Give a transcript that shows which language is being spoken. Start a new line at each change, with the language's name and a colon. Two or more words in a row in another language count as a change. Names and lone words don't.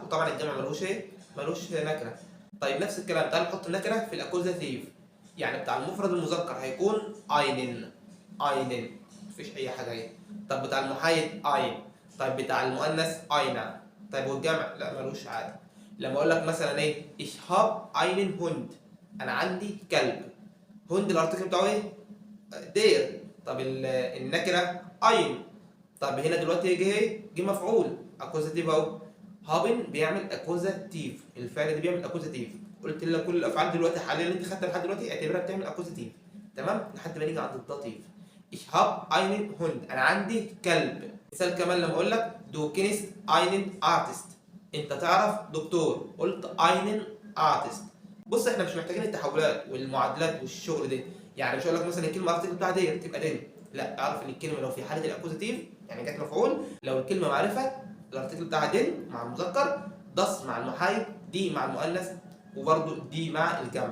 Arabic: وطبعا الجمع ملوش ايه؟ ملوش نكره. طيب نفس الكلام، تعال نحط النكره في الاكوزاتيف. يعني بتاع المفرد المذكر هيكون اينن، مفيش اي حاجه اهي. طب بتاع المحايد اين. طيب بتاع المؤنث اينا. طيب والجمع لا ملوش عادي. لما اقول لك مثلا ايه
German: ich hab einen Hund،
Arabic: انا عندي كلب. هوند الارتكل بتاعه ايه؟ دير. طب النكره اين. طب هنا دلوقتي يجي ايه؟ جه مفعول اكوزاتيف اهو. هابن بيعمل اكوزاتيف، الفعل ده بيعمل اكوزاتيف. قلت لك كل الافعال دلوقتي حاليا اللي انت خدتها لحد دلوقتي اعتبرها بتعمل اكوزاتيف. تمام. لحد ما نيجي عند الداتيف.
German: Ich hab einen Hund،
Arabic: انا عندي كلب. مثال كمان لما اقول لك
German: du kennst einen Artist،
Arabic: انت تعرف دكتور. قلت
German: einen Artist.
Arabic: بص احنا مش محتاجين التحولات والمعادلات والشغل ده. يعني مش هقول لك مثلا الكلمه الارتكل بتاعها دي تبقى دي، لا اعرف ان الكلمه لو في حاله الاكوزاتيف يعني جت مفعول، لو الكلمه معرفه الارتكل بتاعها دين مع المذكر، دس مع المحايد، دي مع المؤنث، وبرده دي مع الجمع.